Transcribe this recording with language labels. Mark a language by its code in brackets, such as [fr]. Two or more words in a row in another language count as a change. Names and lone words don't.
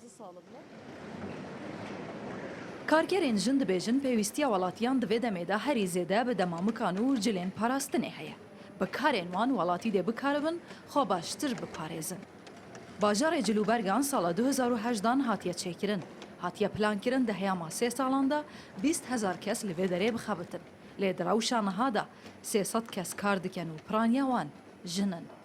[ku] Karkerên jin dibêjin pêwîstiya welatiyan di vê demê de herî zêde bi demamikan û cilên parastinê heye. Bi karên wan welatî dê bikaribin, xwe baştir biparêzin. Bajarê cilûbergan sala 2018 hatiye çêkirin. Hatiye plankirin di heyama 3 salan de 20,000 kes li vê derê bixebitin. لێ دراوشە نەهادا 300 کەس کار دکەن و پرانیاوان ژنن.